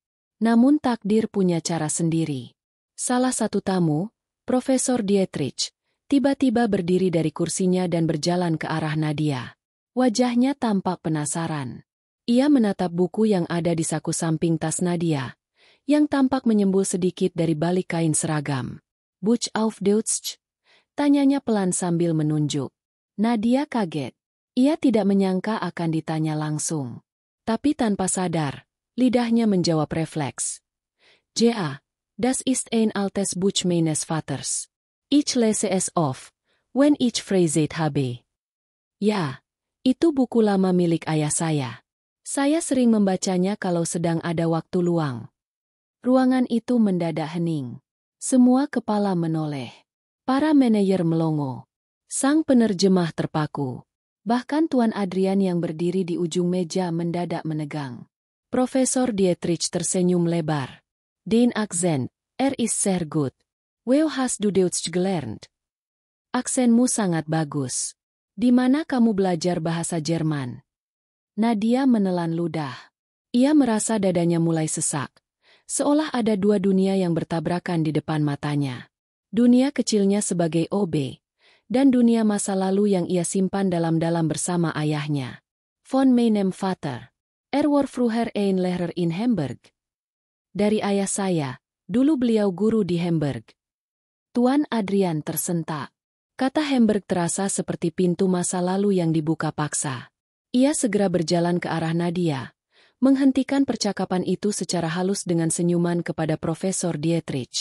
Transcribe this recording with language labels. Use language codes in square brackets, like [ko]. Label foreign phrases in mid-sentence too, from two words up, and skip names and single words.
[id] Namun takdir punya cara sendiri. Salah satu tamu, Profesor Dietrich tiba-tiba berdiri dari kursinya dan berjalan ke arah Nadia. Wajahnya tampak penasaran. Ia menatap buku yang ada di saku samping tas Nadia, yang tampak menyembul sedikit dari balik kain seragam. [de] "Buch auf Deutsch?" [id] tanyanya pelan sambil menunjuk. Nadia kaget. Ia tidak menyangka akan ditanya langsung. Tapi tanpa sadar, lidahnya menjawab refleks. [de] "Ja, das ist ein altes Buch meines Vaters. Ich lese es oft, wenn ich Freizeit habe." [id] Ya, itu buku lama milik ayah saya. Saya sering membacanya kalau sedang ada waktu luang. Ruangan itu mendadak hening. Semua kepala menoleh. Para manajer melongo. Sang penerjemah terpaku. Bahkan Tuan Adrian yang berdiri di ujung meja mendadak menegang. Profesor Dietrich tersenyum lebar. [de] "Den Akzent, ist sehr gut. Wo hast du Deutsch gelernt?" [id] "Aksenmu sangat bagus. Di mana kamu belajar bahasa Jerman?" Nadia menelan ludah. Ia merasa dadanya mulai sesak. Seolah ada dua dunia yang bertabrakan di depan matanya. Dunia kecilnya sebagai OB, dan dunia masa lalu yang ia simpan dalam-dalam bersama ayahnya. [de] "Von meinem Vater. War früher ein Lehrer in Hamburg." [id] Dari ayah saya, dulu beliau guru di Hamburg. Tuan Adrian tersentak. Kata Hamburg terasa seperti pintu masa lalu yang dibuka paksa. Ia segera berjalan ke arah Nadia, menghentikan percakapan itu secara halus dengan senyuman kepada Profesor Dietrich.